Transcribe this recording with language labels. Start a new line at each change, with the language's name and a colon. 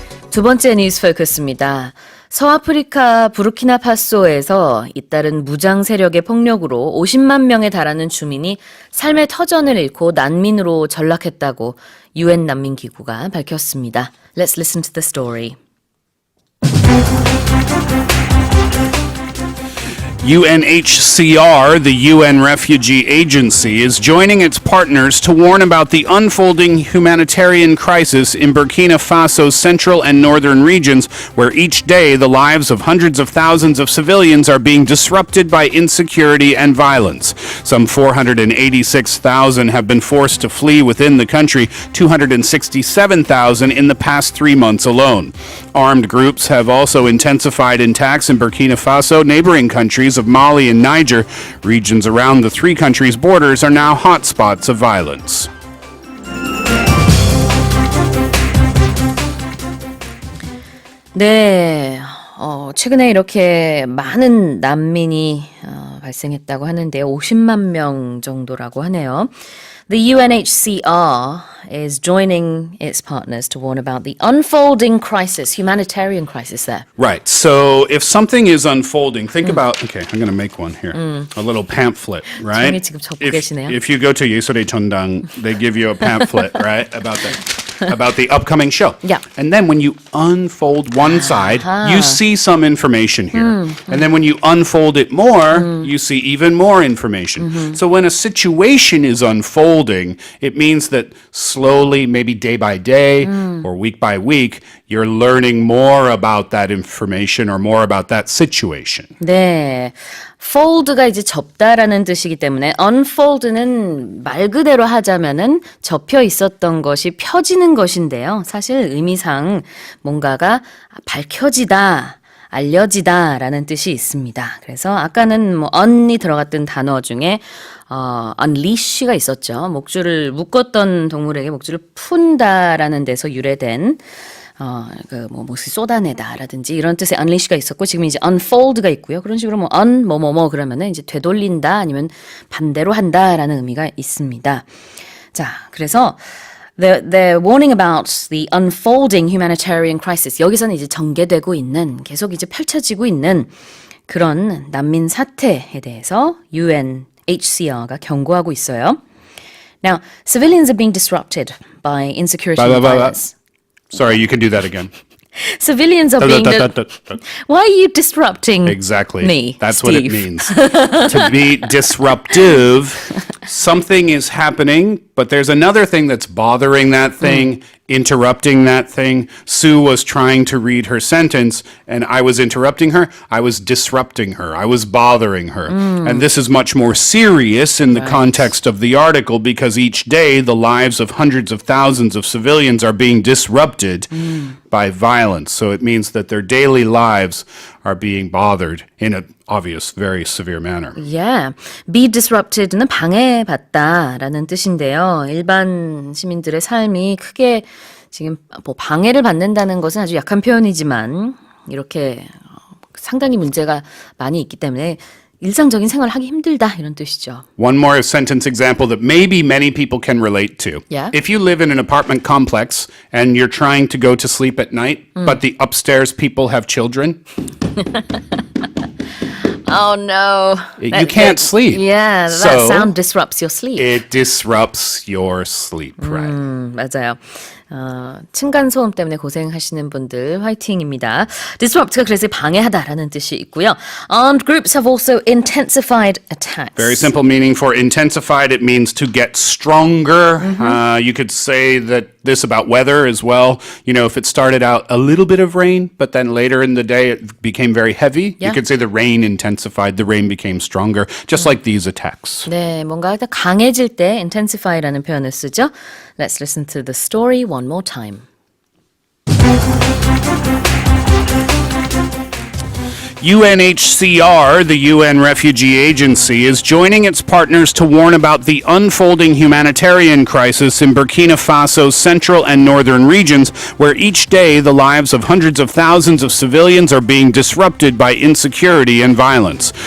Korean: 두 번째 뉴스 포커스입니다. 서아프리카 부르키나파소에서 잇따른 무장 세력의 폭력으로 50만 명에 달하는 주민이 삶의 터전을 잃고 난민으로 전락했다고 UN 난민기구가 밝혔습니다.
English: Let's listen to the story. UNHCR, the UN Refugee Agency, is joining its partners to warn about the unfolding humanitarian crisis in Burkina Faso's central and northern regions, where each day the lives of hundreds of thousands of civilians are being disrupted by insecurity and violence. Some 486,000 have been forced to flee within the country, 267,000 in the past 3 months alone. Armed groups have also intensified attacks in Burkina Faso, neighboring countries of Mali and Niger. Regions around the three countries' borders are now hotspots of violence.
Korean: 네, 최근에 이렇게 많은 난민이 발생했다고 하는데요. 50만 명 정도라고 하네요.
English: The UNHCR is joining its partners to warn about the unfolding crisis, humanitarian crisis there. Right. So if something is unfolding, think about, okay, I'm going to make one here. A little pamphlet, right?
Korean: 종이 지금 접고 계시네요.
English: If you go to 예술의 전당, they give you a pamphlet, right, about the upcoming show. Yeah. And then when you unfold one side, you see some information here. And then when you unfold it more, you see even more information. So when a situation is unfolding, it means that slowly, maybe day by day or week by week, you're learning more about that information or more about that situation.
Korean: 네. fold가 이제 접다라는 뜻이기 때문에 unfold는 말 그대로 하자면은 접혀 있었던 것이 펴지는 것인데요. 사실 의미상 뭔가가 밝혀지다, 알려지다라는 뜻이 있습니다. 그래서 아까는 뭐 un이 들어갔던 단어 중에 unleash가 있었죠. 목줄을 묶었던 동물에게 목줄을 푼다라는 데서 유래된 몫을 쏟아내다라든지 이런 뜻의 unleash가 있었고 지금 이제 unfold가 있고요. 그런 식으로 뭐뭐 그러면은 이제 되돌린다 아니면 반대로 한다라는 의미가 있습니다. 자, 그래서
English: they're warning about the unfolding humanitarian crisis.
Korean: 여기서는 이제 전개되고 있는 계속 이제 펼쳐지고 있는 그런 난민 사태에 대해서 UNHCR가 경고하고 있어요.
English: Now, civilians are being disrupted by insecurity and violence. Sorry, you can do that again. Civilians are being... Why are you disrupting Exactly. me, That's Steve? what it means. To be disruptive, something is happening, but there's another thing that's bothering that thing, interrupting that thing. Sue was trying to read her sentence, and I was interrupting her. I was disrupting her. I was bothering her. And this is much more serious in the context of the article because each day the lives of hundreds of thousands of civilians are being disrupted by violence. So it means that their daily lives are being bothered in an obvious, very severe manner. Yeah.
Korean: Be disrupted는 방해받다라는 뜻인데요. 일반 시민들의 삶이 크게 지금 뭐 방해를 받는다는 것은 아주 약한 표현이지만 이렇게 상당히 문제가 많이 있기 때문에 일상적인 생활을 하기 힘들다 이런 뜻이죠.
English: One more sentence example that maybe many people can relate to. Yeah. If you live in an apartment complex and you're trying to go to sleep at night, but the upstairs people have children, Oh no. you can't sleep. Yeah, that So sound disrupts your sleep. it disrupts your sleep, right?
Korean: 맞아요. 층간소음 때문에 고생하시는 분들 화이팅입니다. Disrupt가 그래서 방해하다라는 뜻이 있고요.
English: Armed groups have also intensified attacks. Very simple meaning for intensified. It means to get stronger. You could say that this about weather as well. You know, if it started out a little bit of rain, but then later in the day it became very heavy, Yeah. you could say the rain intensified, the rain became stronger, just like these attacks.
Korean: 네, 뭔가 강해질 때 intensify라는 표현을 쓰죠.
English: Let's listen to the story one more time. UNHCR, the UN Refugee Agency, is joining its partners to warn about the unfolding humanitarian crisis in Burkina Faso's central and northern regions, where each day the lives of hundreds of thousands of civilians are being disrupted by insecurity and violence.